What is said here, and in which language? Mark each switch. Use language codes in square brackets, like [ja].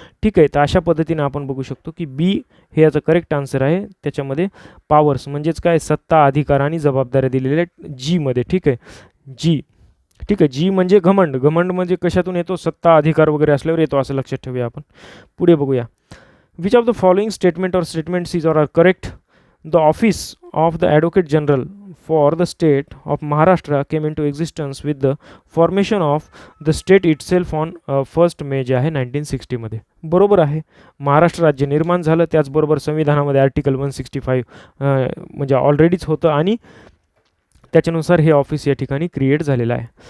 [mr] ठीक आहे, तर अशा पद्धतीने आपण बघू शकतो की बी हे याचं करेक्ट आन्सर आहे. त्याच्यामध्ये पॉवर्स म्हणजेच काय, सत्ता, अधिकार आणि जबाबदाऱ्या दिलेल्या आहेत जी मध्ये. ठीक आहे, जी. ठीक आहे, जी म्हणजे घमंड. घमंड म्हणजे कशातून येतो, सत्ता, अधिकार वगैरे असल्यावर येतो, असं लक्षात ठेवूया आपण. पुढे बघूया. [en] Which of the following statement or statements is or are correct. The office of the advocate general for the state of Maharashtra came in to existence with the formation of the state itself on 1 May [mr] जे आहे 1960 मध्ये. बरोबर आहे, महाराष्ट्र राज्य निर्माण झालं, त्याचबरोबर संविधानामध्ये आर्टिकल 165 म्हणजे ऑलरेडीच होतं आणि त्याच्यानुसार हे ऑफिस या ठिकाणी क्रिएट झालेलं आहे.